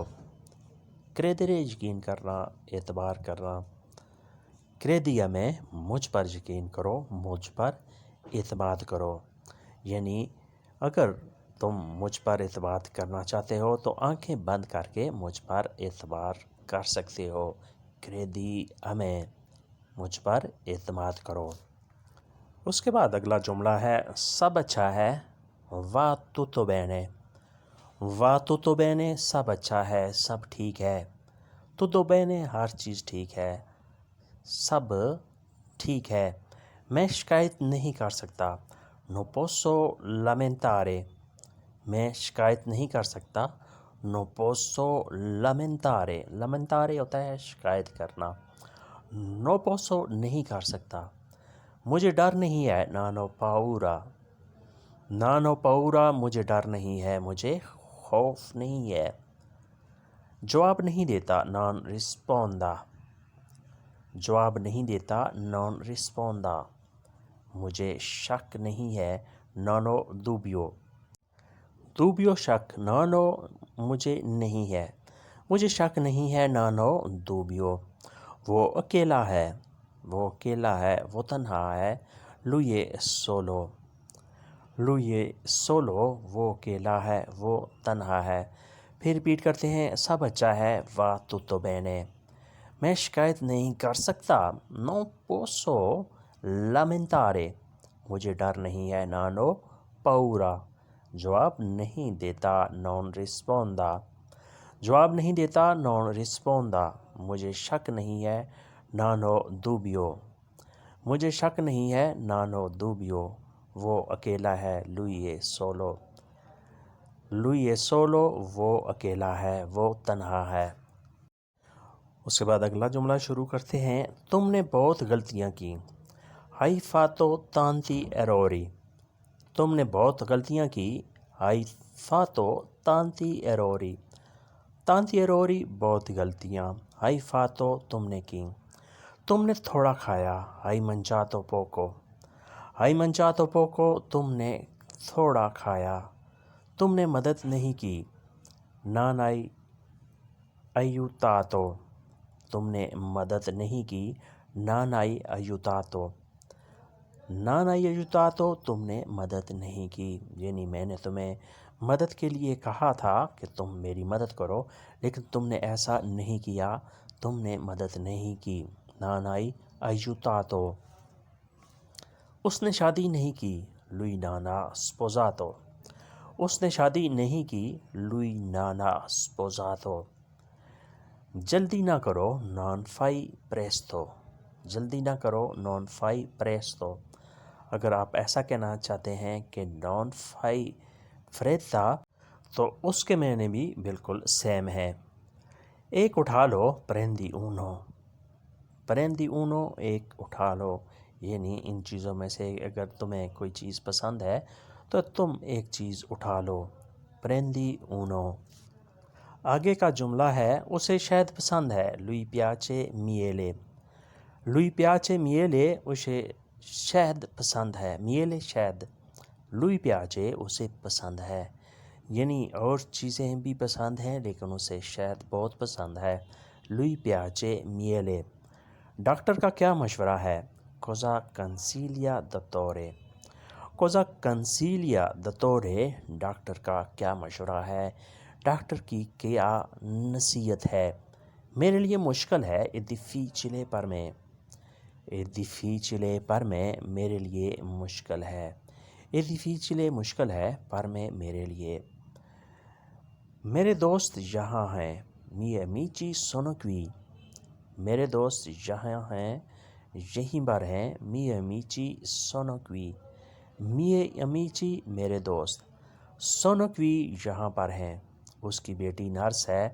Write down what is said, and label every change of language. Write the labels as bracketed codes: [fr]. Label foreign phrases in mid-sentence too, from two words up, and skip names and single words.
[ur] credere, یقین کرنا، اعتبار کرنا. [it] credi a me, [ur] مجھ پر یقین کرو، مجھ پر اعتماد کرو. یعنی اگر تم مجھ پر اعتماد کرنا چاہتے ہو تو آنکھیں بند کر کے مجھ پر اعتبار کر سکتے ہو. [it] credi a me, [ur] مجھ پر اعتماد کرو. اس کے بعد اگلا جملہ ہے، سب اچھا ہے, [it] va tutto bene। va tutto bene, [ur] سب اچھا ہے، سب ٹھیک ہے. [it] tutto bene, [ur] ہر چیز ٹھیک ہے، سب ٹھیک ہے. میں شکایت نہیں کر سکتا, [it] no posso lamentare। [ur] میں شکایت نہیں کر سکتا, [it] no posso lamentare। [ur] lamentare ہوتا ہے شکایت کرنا. [it] no posso, [ur] نہیں کر سکتا. مجھے ڈر نہیں ہے, [it] non ho paura। non ho paura, [ur] مجھے ڈر نہیں ہے، مجھے خوف نہیں ہے. جواب نہیں دیتا, [it] non risponda। [ur] جواب نہیں دیتا, [it] non risponda। [ur] مجھے شک نہیں ہے, [it] non ho dubbio। [ur] dubbio شک, [it] non ho [ur] مجھے نہیں ہے، مجھے شک نہیں ہے, [it] non ho dubbio। [ur] وہ اکیلا ہے، وہ اکیلا ہے، وہ تنہا ہے, [it] lui è solo। lui è solo, [ur] وہ اکیلا ہے، وہ تنہا ہے. پھر ریپیٹ کرتے ہیں، سب اچھا ہے, [it] va tutto bene। [ur] میں شکایت نہیں کر سکتا, [it] non posso lamentare। [ur] مجھے ڈر نہیں ہے, [it] non ho paura। [ur] جواب نہیں دیتا, [it] non risponda। [ur] جواب نہیں دیتا, [it] non risponda। [ur] مجھے شک نہیں ہے, [it] non ho dubbio। [ur] مجھے شک نہیں ہے, [it] non ho dubbio। [ur] وہ اکیلا ہے, [it] lui è solo। lui è solo, [ur] وہ اکیلا ہے، وہ تنہا ہے. اس کے بعد اگلا جملہ شروع کرتے ہیں، تم نے بہت غلطیاں کی, [it] Hai fatto tanti errori. [ur] تم نے بہت غلطیاں کی. [it] Hai fatto tanti errori. Tanti errori [ur] بہت غلطیاں. [it] Hai fatto [ur] تم نے کی. تم نے تھوڑا کھایا. [it] Hai mangiato poco. Hai mangiato poco [ur] تم نے تھوڑا کھایا. تم نے مدد نہیں کی. [it] Non hai aiutato. [ur] تم نے مدد نہیں کی. [it] Non hai aiutato. Non hai aiutato [ur] تم نے مدد نہیں کی. یعنی میں نے تمہیں مدد کے لیے کہا تھا کہ تم میری مدد کرو، لیکن تم نے ایسا نہیں کیا. تم نے مدد نہیں کی. [it] Non hai aiutato. [ur] اس نے شادی نہیں کی. [it] Lui non ha sposato. [ur] اس نے شادی نہیں کی. [it] Lui non ha sposato. [ur] جلدی نہ کرو. [it] Non fai presto. [ur] جلدی نہ کرو. [it] Non fai presto. [ur] اگر آپ ایسا کہنا چاہتے ہیں کہ [it] non fai fretta [ur] تو اس کے معنی بھی بالکل سیم ہے. ایک اٹھا لو. [it] Prendi uno. Prendi uno [ur] ایک اٹھا لو. یعنی ان چیزوں میں سے اگر تمہیں کوئی چیز پسند ہے تو تم ایک چیز اٹھا لو. [it] Prendi uno. [ur] آگے کا جملہ ہے اسے شہد پسند ہے. [it] Lui piace miele. Lui piace miele [ur] اسے شہد پسند ہے. [it] Miele شہد. Lui piace [ur] اسے پسند ہے. یعنی اور چیزیں بھی پسند ہیں لیکن اسے شہد بہت پسند ہے. [it] Lui piace miele. [ur] ڈاکٹر کا کیا مشورہ ہے؟ [it] Cosa consiglia dottore. Cosa consiglia dottore [ur] ڈاکٹر کا کیا مشورہ ہے، ڈاکٹر کی کیا نصیحت ہے؟ میرے لیے مشکل ہے. [it] È difficile per me. È difficile per me [ur] میرے لیے مشکل ہے. [it] È difficile [ur] مشکل ہے. [it] per me [ur] میرے لیے. میرے دوست یہاں ہیں. [it] Miei amici sono qui. [ur] میرے دوست یہاں ہیں، یہیں پر ہیں. [it] Miei amici sono qui. Miei amici [ur] میرے دوست. [it] Sono qui [ur] یہاں پر ہیں. اس کی بیٹی نرس ہے.